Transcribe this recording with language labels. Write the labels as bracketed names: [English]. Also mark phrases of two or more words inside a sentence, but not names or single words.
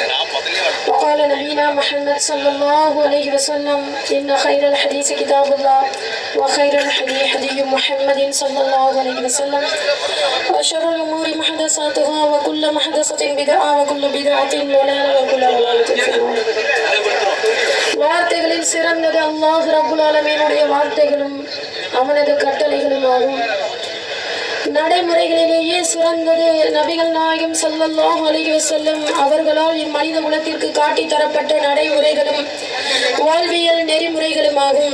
[Arabic] وقال نبينا محمد صلى الله عليه وسلم إن خير الحديث كتاب الله وخير الحديث حديث محمد صلى الله عليه وسلم وشر الأمور محدثاتها وكل محدثة بدعة وكل بدعة ضلالة وكل ضلالة في النار. [Tamil] வார்த்தைகளில் சிறந்தது [Arabic] الله رب العالمين [Tamil] வார்த்தைகளும் அவனது கட்டளைகளும் ஆகும். நடைமுறைகளிலேயே சிறந்தது நபிகள் நாயகம் [Arabic] صلى الله عليه وسلم [Tamil] அவர்களால் இம்மனித உலகிற்கு காட்டி தரப்பட்ட நடைமுறைகளும் வாழ்வியல் நெறிமுறைகளும் ஆகும்.